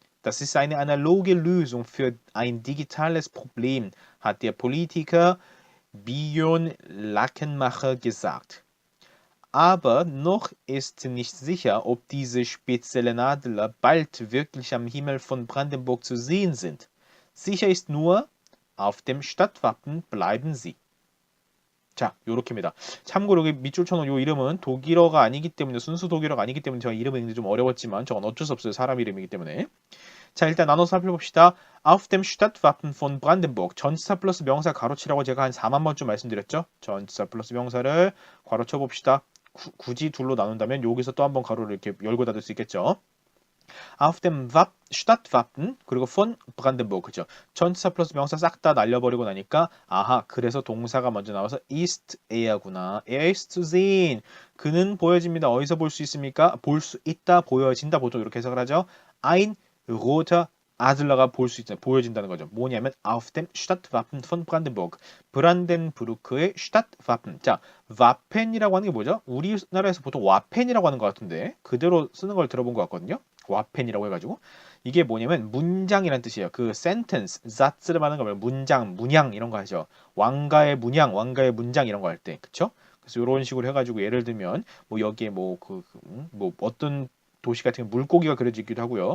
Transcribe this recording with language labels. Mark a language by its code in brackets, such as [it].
[de] Das ist eine analoge Lösung für ein digitales Problem, hat der Politiker Björn Lackenmacher gesagt. Aber noch ist nicht sicher, ob diese speziellen Adler bald wirklich am Himmel von Brandenburg zu sehen sind. Sicher ist nur, auf dem Stadtwappen bleiben sie. [ko] 자, 요렇게입니다. 참고로 여기 밑줄 쳐놓은 요 이름은 독일어가 아니기 때문에 순수 독일어가 아니기 때문에 제가 이름을 읽는 게 좀 어려웠지만 저건 어쩔 수 없어요. 사람 이름이기 때문에. 자, 일단 나눠서 살펴봅시다. [de] Auf dem Stadtwappen von Brandenburg. [ko] 전치사 플러스 명사 가로치라고 제가 한 4만 번쯤 말씀드렸죠. 전치사 플러스 명사를 가로쳐 봅시다. 굳이 둘로 나눈다면 여기서 또 한 번 가로를 이렇게 열고 닫을 수 있겠죠. [de] Auf dem Stadtwappen [ko] 그리고 [de] von Brandenburg 그죠. [ko] 전치사 플러스 명사 싹 다 날려버리고 나니까 아하 그래서 동사가 먼저 나와서 [de] ist er [ko] 구나. [de] Er ist zu sehen. [ko] 그는 보여집니다. 어디서 볼 수 있습니까? 볼 수 있다, 보여진다 보통 이렇게 해석을 하죠. [de] Ein roter Adler [ko] 가 볼 수 있다, 보여진다는 거죠. 뭐냐면 [de] auf dem Stadtwappen von Brandenburg. [ko] 브란덴부르크의 Stadtwappen. 자, 와펜이라고 하는 게 뭐죠? 우리나라에서 보통 와펜이라고 하는 것 같은데 그대로 쓰는 걸 들어본 것 같거든요. 와펜이라고 해가지고 이게 뭐냐면 문장이란 뜻이에요. 그 sentence, 사츠를 말하는 거면 문장, 문양 이런 거 하죠. 왕가의 문양, 왕가의 문장 이런 거 할 때, 그쵸? 그래서 이런 식으로 해가지고 예를 들면 뭐 여기에 뭐 어떤 도시 같은 게 물고기가 그려져 있기도 하고요.